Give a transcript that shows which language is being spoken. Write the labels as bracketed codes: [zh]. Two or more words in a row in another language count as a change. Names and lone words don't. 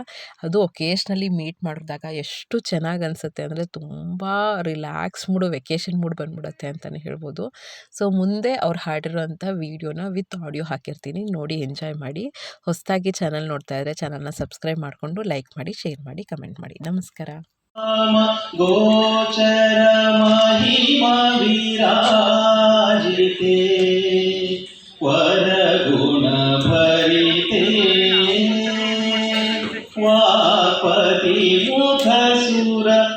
[kn] ಅದು ಒಕೇಶ್ನಲಿ ಮೀಟ್ ಮಾಡಿದಾಗ ಎಷ್ಟು ಚೆನ್ನಾಗಿ ಅನಿಸುತ್ತೆ ಅಂದರೆ, ತುಂಬ [en] relax mood, vacation mood [kn] ಬಂದ್ಬಿಡುತ್ತೆ ಅಂತಲೇ ಹೇಳ್ಬೋದು. ಸೊ ಮುಂದೆ ಅವ್ರು ಹಾಡಿರೋಂಥ ವೀಡಿಯೋನ [en] with audio [kn] ಹಾಕಿರ್ತೀನಿ, ನೋಡಿ ಎಂಜಾಯ್ ಮಾಡಿ. ಹೊಸದಾಗಿ ಚಾನಲ್ ನೋಡ್ತಾ ಇದ್ದರೆ ಚಾನಲ್ನ ಸಬ್ಸ್ಕ್ರೈಬ್ ಮಾಡಿಕೊಂಡು ಲೈಕ್ ಮಾಡಿ, ಶೇರ್ ಮಾಡಿ, ಕಮೆಂಟ್ ಮಾಡಿ. ನಮಸ್ಕಾರ. [sa] ಗೋಚರ ಮಹಿಮಾ ವಿರಾಜಿತೆ ವರಗುಣ ಭರಿತೆ ವಾಪತಿ ಮುಖ ಸುರ